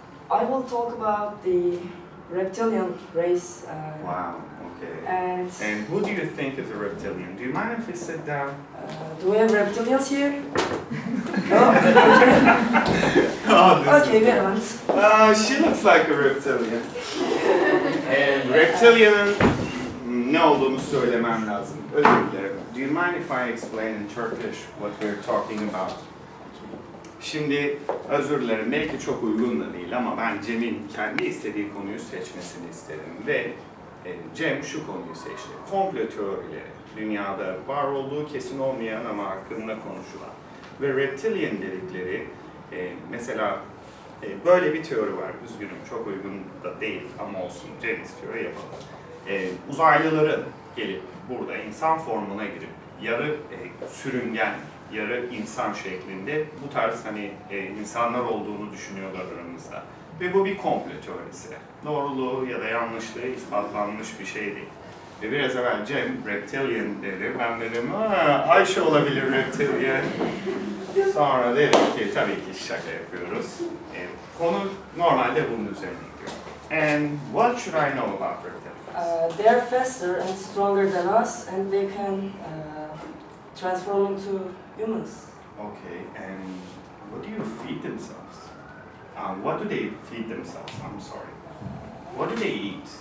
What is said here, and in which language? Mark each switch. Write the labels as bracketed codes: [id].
[en] I will talk about the reptilian race. Wow, okay. And who do you think is a reptilian? Do you mind if we sit down? do we have reptilians here? No? Okay, we haven't. She looks like a reptilian. [tr] Reptilian'ın ne olduğunu söylemem lazım. Özür dilerim. [en] Do you mind if I explain in Turkish what we're talking about? [tr] Şimdi özür dilerim, belki çok uygun da değil ama ben Cem'in kendi istediği konuyu seçmesini istedim ve Cem şu konuyu seçti. Komplo teorileri, dünyada var olduğu kesin olmayan ama hakkında konuşulan ve reptilian dedikleri mesela böyle bir teori var. Üzgünüm, çok uygun da değil ama olsun, Cem istiyor, yapalım. Uzaylıların gelip burada insan formuna girip yarı sürüngen, yarı insan şeklinde bu tarz insanlar olduğunu düşünüyorlar aramızda. Ve bu bir komplo teorisi. Doğruluğu ya da yanlışlığı ispatlanmış bir şey değil. Ve biraz evvel Cem reptilian dedi. Ben dedim, Ayşe olabilir reptilian. Sonra dedim ki tabii ki şaka yapıyoruz. Konu normalde bunun üzerine gidiyor. [en] And what should I know about reptilians? They are faster and stronger than us, and they can transform into humans. Okay, and what do you feed themselves? What do they feed themselves? I'm sorry. What do they eat?